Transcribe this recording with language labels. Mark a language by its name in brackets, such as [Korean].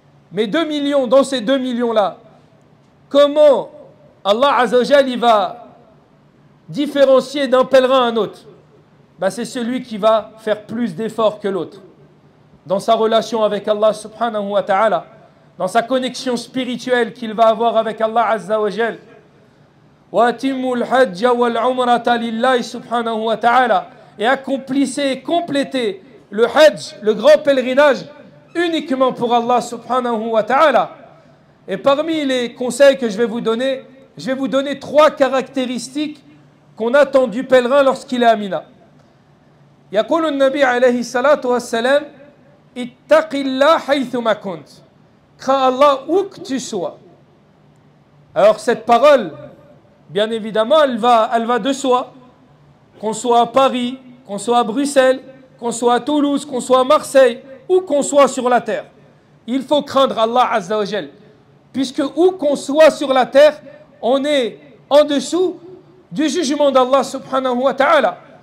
[French] Mais 2 millions, dans ces 2 millions-là, comment Allah Azza wa Jal, il va différencier d'un pèlerin à un autre? C'est celui qui va faire plus d'efforts que l'autre. Dans sa relation avec Allah subhanahu wa ta'ala, dans sa connexion spirituelle qu'il va avoir avec Allah Azza wa Jal. [Arabic] وَأَتِمُّوا الْحَجَّ وَالْعُمْرَةَ لِلَّهِ subhanahu wa ta'ala. [French] Et accomplissez, complétez le Hajj, le grand pèlerinage, uniquement pour Allah subhanahu wa ta'ala. Et parmi les conseils que je vais vous donner 3 caractéristiques qu'on attend du pèlerin lorsqu'il est à Mina. [Arabic] يقول النبي عليه الصلاة والسلام اتق الله حيثما كنت. [French] Crains Allah où que tu sois. Alors cette parole, bien évidemment, elle va de soi. Qu'on soit à Paris, qu'on soit à Bruxelles, qu'on soit à Toulouse, qu'on soit à Marseille, ou qu'on soit sur la terre. Il faut craindre Allah Azza wa Jal. Puisque où qu'on soit sur la terre, on est en dessous du jugement d'Allah subhanahu wa ta'ala.